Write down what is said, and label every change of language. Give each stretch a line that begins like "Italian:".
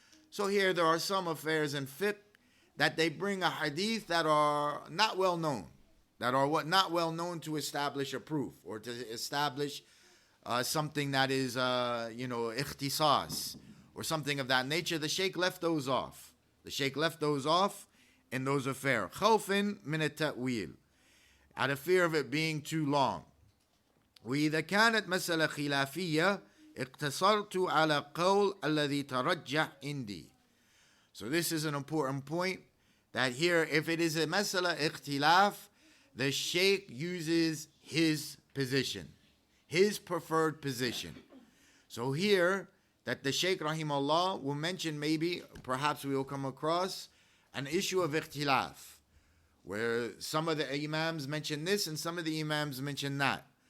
English: So here there are some affairs in fiqh that they bring a hadith that are not well known, that are not well known to establish a proof or to establish something that is ikhtisas or something of that nature. The Shaykh left those off. The Shaykh left those off in those affairs.
Arabic: خوفًا من التأويل,
English: out of fear of it being too long.
Arabic: وإذا كانت مسألة خلافية اقتصرت على قول الذي ترجح عندي.
English: So this is an important point, that here, if it is a masala ikhtilaf, the Shaykh uses his position, his preferred position. So here, that the Shaykh rahimahullah will mention, maybe, perhaps we will come across an issue of ikhtilaf, where some of the imams mention this and some of the imams mention that.